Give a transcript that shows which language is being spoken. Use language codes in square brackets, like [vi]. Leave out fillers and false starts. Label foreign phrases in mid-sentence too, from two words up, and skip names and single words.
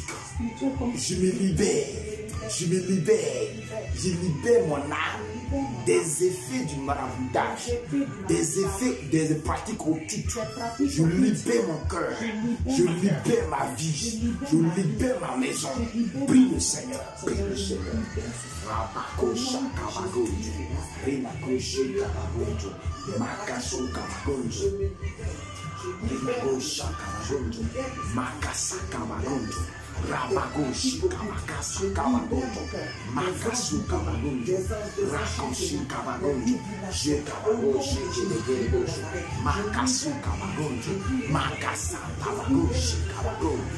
[fr] Je me libère, je libère mon âme des effets du maraboutage, des effets, des pratiques occultes. Je libère mon cœur, je libère ma vie, je libère ma maison. Prie le Seigneur, prie le Seigneur. Rabakosha Kabagonjo, Rinakosha Kabagonjo, Makaso Kabagonjo, Rinakosha Kabagonjo, Makasa Kabagonjo, Rabagoshi Kabakasa Kabagonjo, Makasu Kabagonjo, Rakoshi Kabagonjo, Jekabagoshi Kinegeregoshi, Makasu Kabagonjo, Makasa Kabagoshi Kabagonjo.